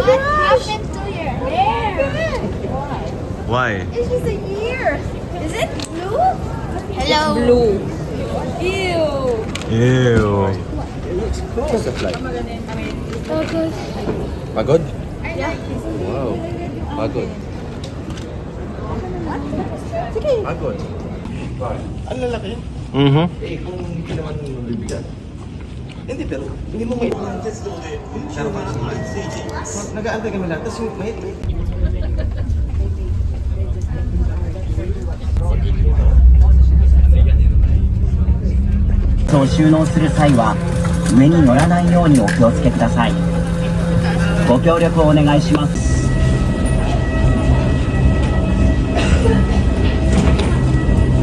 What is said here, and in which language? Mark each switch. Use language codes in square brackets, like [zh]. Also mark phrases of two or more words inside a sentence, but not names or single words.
[en] What gosh. happened to your hair? Why? It's just a year. Is it blue? Hello. Blue. Ew. [tl] Pagod? Wow. Pagod. Pagod. Ang lalaki yun. Mhm. Eh, kung hindi naman mabibigyan. Hindi, pero hindi mo may... Pero nag-aantay kami lahat, tapos yung may... [ja] を収納する際は上に乗らないようにお気をつけください。ご協力をお願いします。